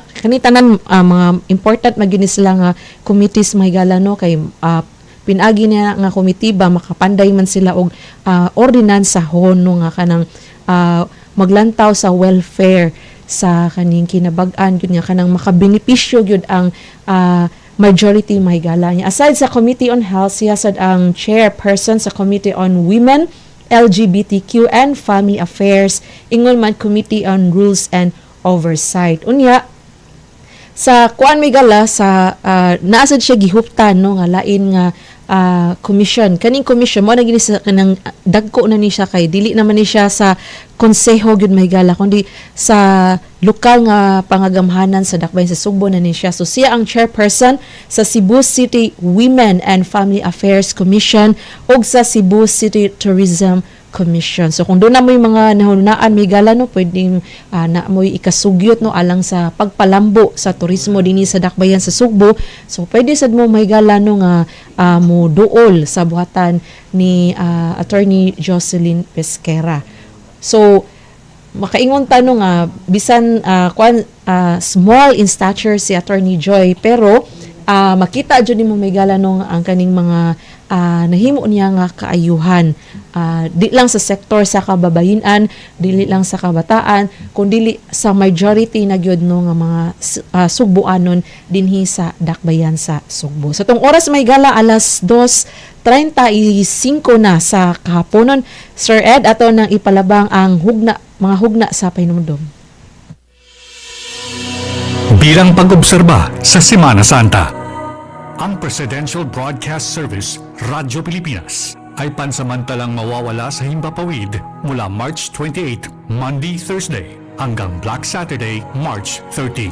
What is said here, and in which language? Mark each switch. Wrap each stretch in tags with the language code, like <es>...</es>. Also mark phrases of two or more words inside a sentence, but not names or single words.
<ceb>Kani tanan mga important magyud sila nga committees may gala, no, kay pinagi niya nga komitiba makapanday man sila og ordinansahon, no, nga kanang maglantaw sa welfare sa kaning kinabag-an gyud nga kanang makabenepisyo gyud ang majority may gala niya. Aside sa Committee on Health, siya sad ang chairperson sa Committee on Women, LGBTQ and Family Affairs, ingon man Committee on Rules and Oversight. Unya sa kuan may gala sa naasad siya gihuptan, no, nga lain nga commission. Kaning commission mo na gini sa kanang dagko na ni siya, kay dili naman ni siya sa konseho gyud may gala kundi sa lokal nga pangagamhanan sa dakbayan sa Cebu na ni siya. So siya ang chairperson sa Cebu City Women and Family Affairs Commission ug sa Cebu City Tourism Commission. So kung doon na mo yung mga nahunaan may gala no, pwedeng na mo ikasugyot no alang sa pagpalambo sa turismo dinhi sa dakbayan sa Cebu. So pwede sad mo may gala no nga mo duol sa buhatan ni Attorney Jocelyn Pesquera. So makaingon tanong nga bisan</ceb> <en>small in stature</en> <ceb>si Attorney Joy pero makita jud nimo may gala no ang kaning mga nahimo niya nga kaayuhan di lang sa sektor sa kababayenan, dili lang sa kabataan, kundi sa majority na gyud no nga mga Sugbuanon dinhi sa dakbayan sa Sugbo. So tong oras may gala alas 2:35 na sa kahaponon. Sir Ed, ato nang ipalabang ang mga hugna sa pahinumdom.</ceb> <tl>Bilang pag-obserba sa Semana Santa, ang Presidential Broadcast Service, Radyo Pilipinas, ay pansamantalang mawawala sa himpapawid mula March 28, Monday-Thursday, hanggang Black Saturday, March 30.</tl>